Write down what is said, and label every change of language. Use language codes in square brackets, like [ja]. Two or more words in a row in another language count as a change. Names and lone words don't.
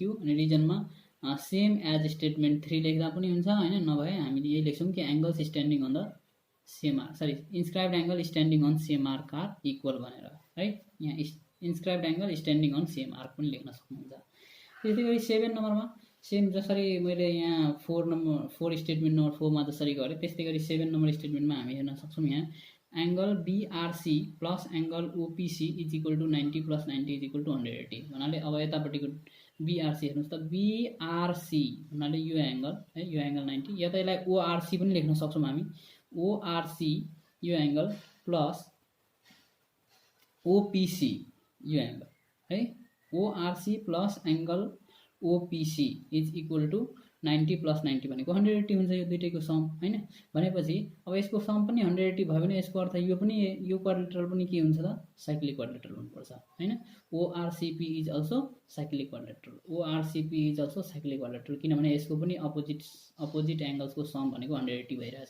[ne] अनि रिजनमा [en] same as statement 3 [ne] लेख्दा पनि हुन्छ हैन नभए हामीले यही लेख्छौं कि [en] angles standing on the same arc sorry inscribed angle standing on same arc are equal [ne] भनेर है। यहाँ [en] inscribed angle standing on same arc [ne] पनि लेख्न सक्नुहुन्छ। त्यसैगरी 7 नम्बरमा सेम जसरी मैले यहाँ 4 [en] statement number 4 [ne] मा जसरी गरे त्यस्तैगरी 7 नम्बर स्टेटमेन्टमा हामी हेर्न सक्छौं यहाँ [en] angle BRC plus angle OPC is equal to 90 plus 90 is equal to 180 [ne] भन्नाले अब यतापट्टिको BRC हेर्नुस् त BRC भन्नाले यो एंगल है यो एंगल 90 या त यसलाई ORC पनि लेख्न सक्छौं हामी ORC यो एंगल प्लस OPC यो एंगल है [en] ORC plus angle OPC is equal to 90 plus 90 [ne] भनेको 180 हुन्छ यो दुईटैको सम हैन। भनेपछि अब यसको सम पनि 180 भयो भने यसको अर्थ यो पनि यो क्वाड्रिलेटरल पनि के हुन्छ त [en] cyclic quadrilateral [ne] हुनुपर्छ हैन। [en] ORCP is also cyclic quadrilateral ORCP is also cyclic quadrilateral [ne] किनभने यसको पनि अपोजिट एंगल्सको सम भनेको 180 भइरहेछ।